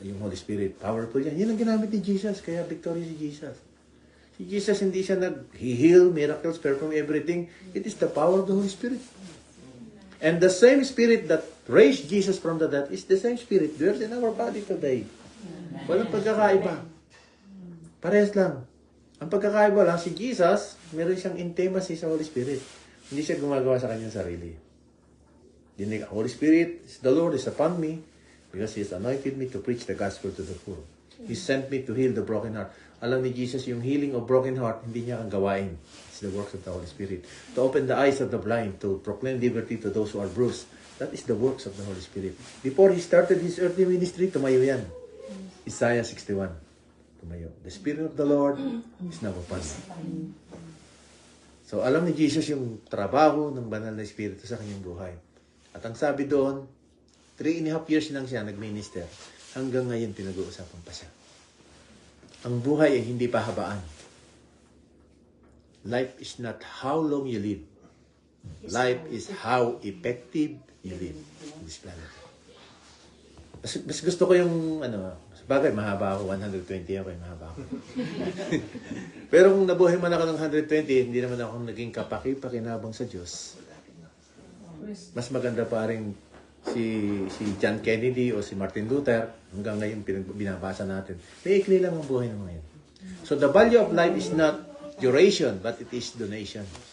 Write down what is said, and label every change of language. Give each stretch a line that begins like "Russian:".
Filipino: Yung Holy Spirit, powerful yan. Yan ang ginamit ni Jesus, kaya victorious si Jesus. Si Jesus hindi siya nag-heal,
English: miracles, perform everything. It is the power of the Holy Spirit. And the same Spirit that raised Jesus from the dead is the same Spirit dwells in our body today.
Filipino: Walang pagkakaiba. Parehas lang. Ang pagkakaiba lang, si Jesus, meron siyang intimacy sa Holy Spirit. Hindi siya gumagawa sa kanyang sarili.
English: Dinig, Holy Spirit, the Lord is upon me because He has anointed me to preach the gospel to the poor. He sent me to heal the broken heart.
Filipino: Alam ni Jesus, yung
English: healing of broken heart,
Filipino: hindi niya ang gawain.
English: It's the works of the Holy Spirit. To open the eyes of the blind, to proclaim liberty to those who are bruised. That is the works of the Holy Spirit. Before He started His earthly ministry,
Filipino: tumayo yan.
English: Isaiah 61.
Filipino: Tumayo.
English: The Spirit of the Lord is now upon me.
Filipino: So, alam ni Jesus yung trabaho ng banal na Espiritu sa kanyang buhay. At ang sabi doon, 3.5 years lang siya nag-minister. Hanggang ngayon, pinag-uusapan pa siya. Ang buhay ay hindi pahabaan.
English: Life is not how long you live. Life is how effective you live in this planet.
Filipino: Mas gusto ko yung, bagay, mahaba ako, 120 ako, mahaba ako. Pero kung nabuhay man ako ng 120, hindi naman ako naging kapaki-pakinabang sa Diyos. Mas maganda pa rin si John Kennedy o si Martin Luther, hanggang ngayon binabasa natin. May ikli lang ang buhay ng ngayon.
English: So the value of life is not duration, but it is donation.